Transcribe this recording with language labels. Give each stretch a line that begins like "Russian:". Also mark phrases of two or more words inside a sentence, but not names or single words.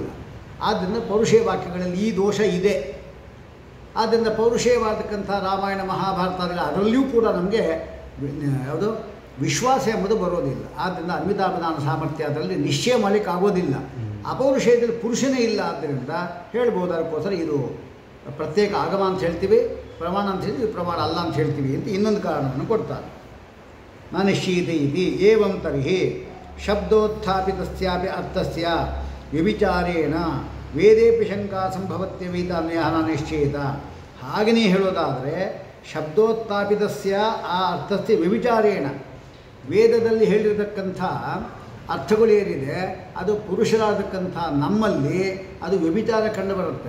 Kannada: ಆದ್ದರಿಂದ ಪೌರುಷೇಯ ವಾಕ್ಯಗಳಲ್ಲಿ ಈ ದೋಷ ಇದೆ. ಆದ್ದರಿಂದ ಪೌರುಷೇಯವಾದಕ್ಕಂಥ ರಾಮಾಯಣ ಮಹಾಭಾರತ ಅದರಲ್ಲಿಯೂ ಕೂಡ ನಮಗೆ ಯಾವುದು ವಿಶ್ವಾಸ ಎಂಬುದು ಬರೋದಿಲ್ಲ. ಆದ್ದರಿಂದ ಅನ್ವಿತಾಭಿಧಾನ ಸಾಮರ್ಥ್ಯ ಅದರಲ್ಲಿ ನಿಶ್ಚಯ ಮಾಡಲಿಕ್ಕೆ ಆಗೋದಿಲ್ಲ. ಅಪೌರುಷೇಯದಲ್ಲಿ ಪುರುಷನೇ ಇಲ್ಲ, ಆದ್ದರಿಂದ ಹೇಳ್ಬೋದು. ಅದಕ್ಕೋಸ್ಕರ ಇದು ಪ್ರತ್ಯೇಕ ಆಗಮ ಅಂತ ಹೇಳ್ತೀವಿ, ಪ್ರಮಾಣ ಅಂತ ಹೇಳ್ತೀವಿ, ಪ್ರಮಾಣ ಅಲ್ಲ ಅಂತ ಹೇಳ್ತೀವಿ ಅಂತ ಇನ್ನೊಂದು ಕಾರಣವನ್ನು ಕೊಡ್ತಾರೆ.
Sanskrit: ನ ನಿಶ್ಚೀತೆ ಇತಿ ಏವಂ ತರ್ಹಿ ಶಬ್ದೋತ್ಥಾಪಿತಸ್ಯಾಪಿ ಅರ್ಥಸ್ಯ ವ್ಯಭಿಚಾರೇಣ ವೇದೇಪಿ ಶಂಕಾ ಸಂಭವತ್ಯವೀತ ಅನ್ಯಃ ನ ನಿಶ್ಚೇತ.
Kannada: ಹಾಗೆಯೇ ಹೇಳೋದಾದರೆ
Sanskrit: ಶಬ್ದೋತ್ಥಾಪಿತಸ್ಯ ಆ ಅರ್ಥಸ್ಯ ವ್ಯಭಿಚಾರೇಣ,
Kannada: ವೇದದಲ್ಲಿ ಹೇಳಿರತಕ್ಕಂಥ ಅರ್ಥಗಳು ಏನಿದೆ ಅದು ಪುರುಷರಾದಕ್ಕಂಥ ನಮ್ಮಲ್ಲಿ ಅದು ವ್ಯಭಿಚಾರ ಕಂಡುಬರುತ್ತೆ.